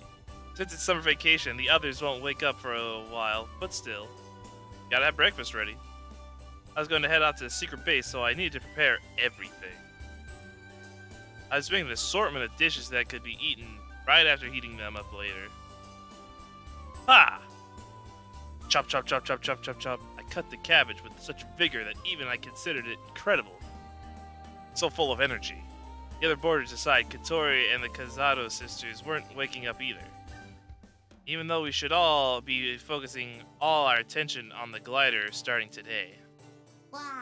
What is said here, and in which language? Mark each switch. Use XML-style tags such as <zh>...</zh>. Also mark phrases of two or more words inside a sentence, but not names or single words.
<en>Since it's summer vacation, the others won't wake up for a while, but still. Gotta have breakfast ready. I was going to head out to the secret base, so I needed to prepare everything. I was making an assortment of dishes that could be eaten right after heating them up later. Ha! Chop, chop, chop, chop, chop, chop, chop. I cut the cabbage with such vigor that even I considered it incredible. So full of energy. The other boarders aside, Katori and the Kazado sisters weren't waking up either. Even though we should all be focusing all our attention on the glider starting today.</en>